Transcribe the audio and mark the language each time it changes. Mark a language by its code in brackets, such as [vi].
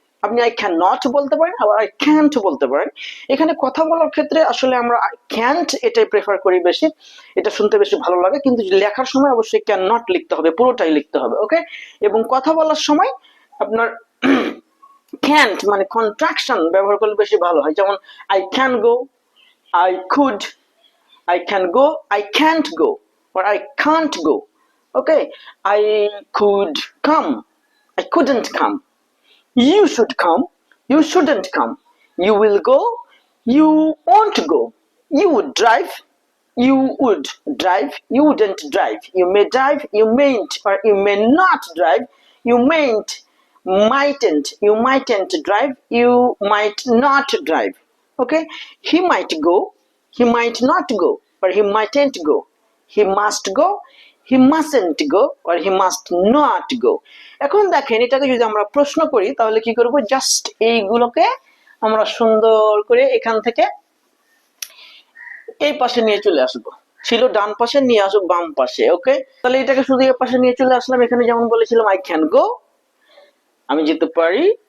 [bn] আপনি I can not বলতে পারেন, আবার আই ক্যান্ট বলতে পারেন। এখানে কথা বলার ক্ষেত্রে আসলে আমরা ক্যান্ট এটাই প্রেফার করি বেশি, এটা শুনতে বেশি ভালো লাগে। কিন্তু লেখার সময় অবশ্যই ক্যান নট লিখতে হবে, পুরোটাই লিখতে হবে। ওকে, এবং কথা বলার সময় আপনার ক্যান্ট মানে কন্ট্রাকশন ব্যবহার করলে বেশি ভালো হয়। [en] যেমন I can go, I could, I can go, I can't go, or I can't go. Okay, I could come, I couldn't come. You should come, you shouldn't come. You will go, you won't go. You would drive, you would drive, you wouldn't drive. You may drive, you mayn't, or you may not drive. You mayn't, mightn't, you mightn't drive, you might not drive. Okay, he might go, he might not go, or he mightn't go. He must go, he mustn't go, or he must not go. [bn] এখন দেখেন এটাকে যদি আমরা প্রশ্ন করি তাহলে কি করব, জাস্ট এইগুলোকে আমরা সুন্দর করে এখান থেকে এই পাশে নিয়ে চলে আসবো। ছিল ডান পাশে, নিয়ে আসবো বাম পাশে। ওকে, তাহলে এটাকে শুধু এই পাশে নিয়ে চলে আসলাম। এখানে যেমন বলেছিলাম [en] I can go, [bn] আমি যেতে পারি।